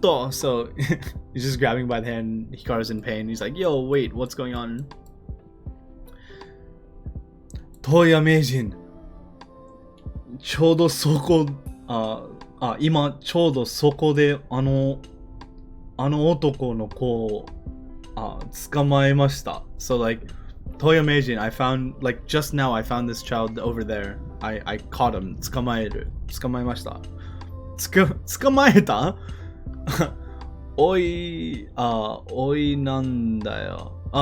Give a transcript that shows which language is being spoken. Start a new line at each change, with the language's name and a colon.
English: So he's just grabbing by the hand. Hikaru's in pain. He's like, yo, wait, what's going on? Toya Meijin.
Japanese: ちょうどそこ、今ちょうどそこであの男の子を捕まえました。
English: So like Toya Meijin, I found, like just now I found this child over there. I caught him.
Japanese: 捕まえました。捕まえた？おいなんだよ。